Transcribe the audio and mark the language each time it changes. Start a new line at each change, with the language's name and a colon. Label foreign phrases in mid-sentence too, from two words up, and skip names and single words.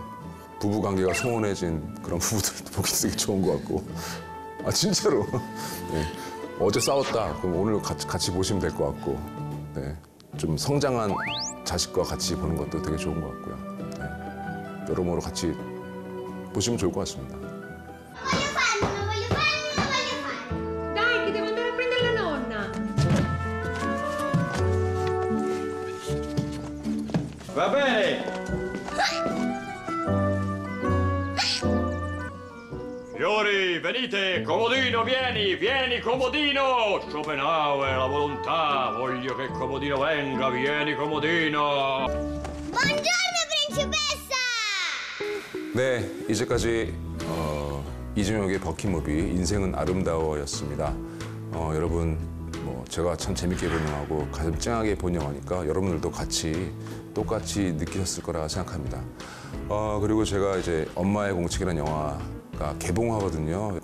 Korean: 부부 관계가 소원해진 그런 부부들도 보기 되게 좋은 것 같고. 아 진짜로. 네. 어제 싸웠다. 그럼 오늘 같이 보시면 될 것 같고. 네. 좀 성장한 자식과 같이 보는 것도 되게 좋은 것 같고요. 네. 여러모로 같이 보시면 좋을 것 같습니다.
Italian: Dai, che devo andare a prendere la nonna. Va bene! Fiori, venite! Comodino, vieni, Comodino! Schopenhauer, la volontà, voglio che Comodino venga, vieni, Comodino! Buongiorno, principessa!
Korean: 네, 이제까지 이중혁의 버킷무비 인생은 아름다워였습니다. 여러분 제가 참 재밌게 본 영화고 가슴 찡하게 본 영화니까 여러분들도 같이 똑같이 느끼셨을 거라 생각합니다. 그리고 제가 이제 엄마의 공책이라는 영화 개봉하거든요.